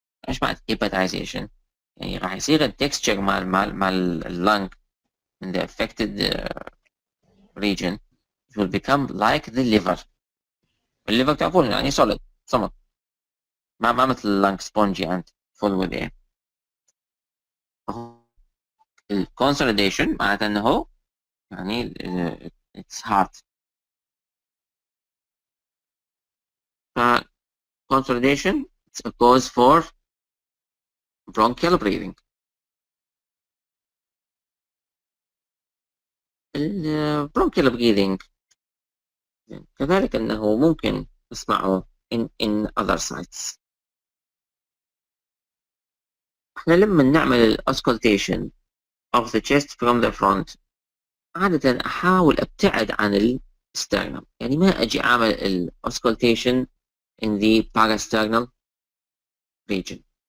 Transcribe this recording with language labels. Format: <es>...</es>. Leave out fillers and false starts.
<ar>ايش معنى</ar> <en>hepatization؟</en> <ar>يعني راح يصير التكستشر مال اللنج</ar> <en>in the affected region it will become like the liver.</en> <ar>الليفر تعرفون يعني solid صمت ما مثل اللنج</ar> <en>spongy and full with air.</en> <ar>الconsolidation معناته انه يعني</ar> <en>it's hard. consolidation it's a cause for bronchial breathing. bronchial breathing</en> <ar>كذلك انه ممكن نسمعه</ar> <en>in other sites.</en> <ar>احنا لما نعمل الاسكولتيشن</ar> <en>of the chest from the front</en> <ar>عادة احاول ابتعد عن السترنم، يعني ما اجي اعمل الاسكولتيشن</ar> <en>in the parasternal region.</en>